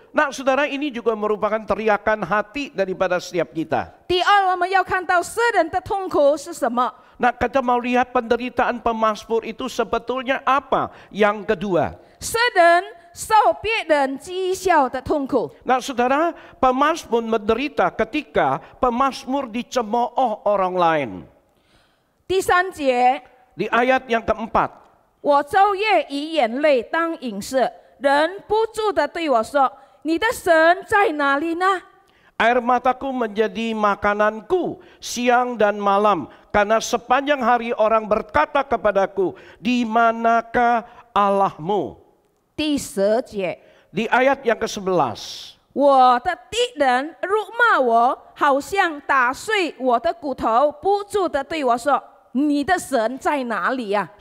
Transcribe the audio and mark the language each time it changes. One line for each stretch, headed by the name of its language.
Indonesian: Nah, saudara, ini juga merupakan teriakan hati daripada setiap kita.
Chinese: 第二，我们要看到世人的痛苦是什么？
Indonesian: Nah, kita mau lihat penderitaan pemazmur itu sebetulnya apa? Yang kedua.
Chinese: 世人受别人讥笑的痛苦。
Indonesian: Nah, saudara, pemazmur menderita ketika pemazmur dicemooh orang lain.
Chinese: 第3节，
Indonesian: Di ayat yang keempat.
Chinese: 我昼夜以眼泪当饮食，人不住地对我说：“你的神在哪里呢？”
Indonesian: Air mataku menjadi makananku siang dan malam, karena sepanjang hari orang berkata kepadaku, di manakah Allahmu?
Chinese: 第10节，
Indonesian: Di ayat yang ke-11.
Chinese: 我的敌人辱骂我，好像打碎我的骨头，不住地对我说：“你的神在哪里呀？”